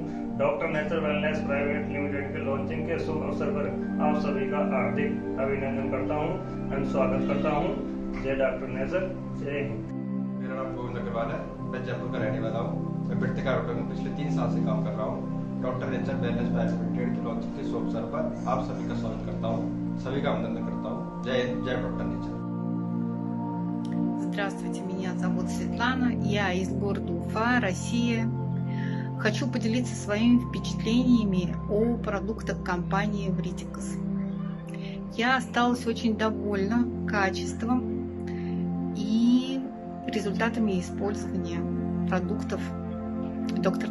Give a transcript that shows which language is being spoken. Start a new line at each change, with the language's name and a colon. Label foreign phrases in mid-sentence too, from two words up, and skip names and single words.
Hindi: डॉक्टर नेचर वेलनेस प्राइवेट लिमिटेड के लॉन्चिंग के शुभ अवसर पर आप सभी का हार्दिक अभिनंदन करता हूँ एंड स्वागत करता हूँ। जय डॉक्टर नेचर, जय हिंद। मेरा नाम गोविंद अग्रवाल है, मैं जयपुर का रहने वाला हूँ। मैं वर्तिका हर्बोटेक में पिछले 3 साल से काम कर रहा हूँ। डॉक्टर नेचर वेलनेस प्राइवेट लिमिटेड के लॉन्चिंग के शुभ अवसर पर आप सभी का स्वागत करता हूँ, सभी का अभिनंदन करता हूँ। जय जय डॉक्टर नेचर।
Russian: Здравствуйте, меня зовут Светлана, я из города Уфа, Россия. Хочу поделиться своими впечатлениями о продуктах компании Вритикас. Я осталась очень довольна качеством и результатами использования продуктов Dr.